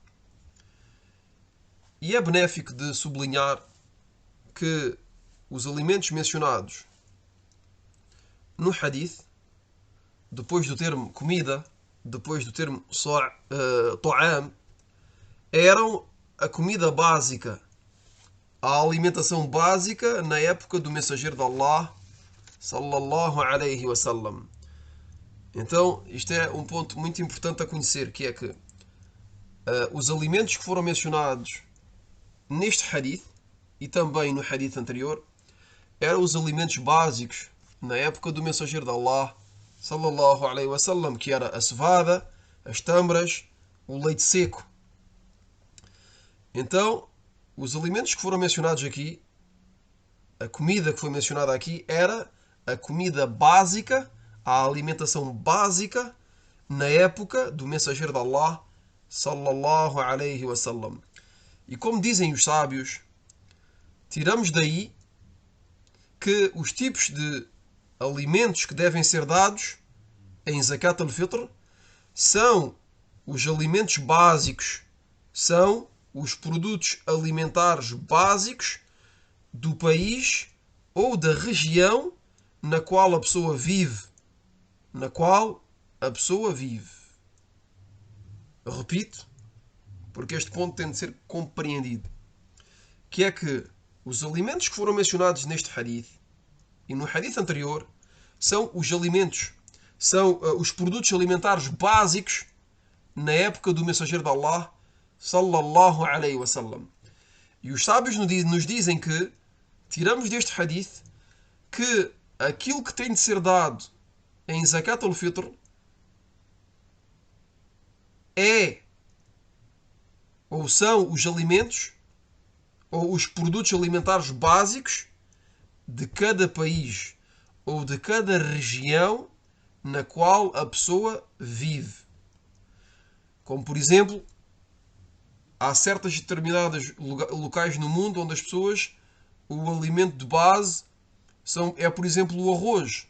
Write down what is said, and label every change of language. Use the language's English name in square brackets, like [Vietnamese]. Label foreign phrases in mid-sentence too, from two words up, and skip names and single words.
[Portuguese] E é benéfico de sublinhar que os alimentos mencionados no hadith, depois do termo comida, depois do termo ta'am, eram a comida básica, a alimentação básica na época do mensageiro de Allah [Arabic] صلى الله عليه وسلم. [Portuguese] Então, isto é um ponto muito importante a conhecer, que é que os alimentos que foram mencionados neste hadith e também no hadith anterior eram os alimentos básicos na época do mensageiro de Allah [Arabic] صلى الله عليه وسلم, [Portuguese] que era a cevada, as tâmaras, o leite seco. Então, os alimentos que foram mencionados aqui, a comida que foi mencionada aqui, era a comida básica, a alimentação básica na época do mensageiro de Allah [Arabic] صلى الله عليه وسلم. [Portuguese] E como dizem os sábios, tiramos daí que os tipos de alimentos que devem ser dados em [Arabic] زكاة الفطر [Portuguese] são os alimentos básicos, são os produtos alimentares básicos do país ou da região na qual a pessoa vive. Na qual a pessoa vive. Eu repito, porque este ponto tem de ser compreendido. Que é que os alimentos que foram mencionados neste hadith e no hadith anterior são os alimentos, são os produtos alimentares básicos na época do mensageiro de Allah [Arabic] صلى الله عليه وسلم. [Portuguese] E os sábios nos dizem que tiramos deste hadith que aquilo que tem de ser dado em [Arabic] زكاة الفطر [Portuguese] é ou são os alimentos ou os produtos alimentares básicos de cada país ou de cada região na qual a pessoa vive. Como, por exemplo, há certas determinadas locais no mundo onde as pessoas, o alimento de base é, por exemplo, o arroz.